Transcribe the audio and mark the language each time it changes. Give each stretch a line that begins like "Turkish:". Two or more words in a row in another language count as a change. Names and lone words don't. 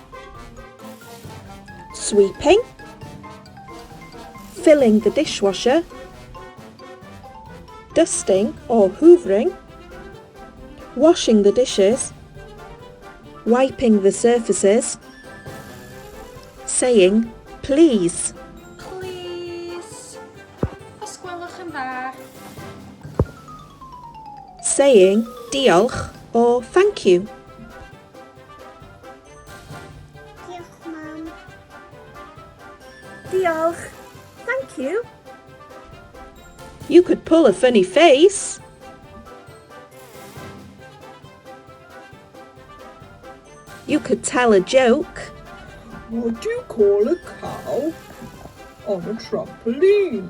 English: Sweeping, filling the dishwasher, dusting or hoovering, washing the dishes, wiping the surfaces, saying please. Please.
Welsh: Os gwelwch yn dda.
English: Saying diolch or thank you.
Welsh: Diolch, Mam. Diolch,
English: thank you. You could pull a funny face. You could tell a joke. What do you call a cow on a trampoline?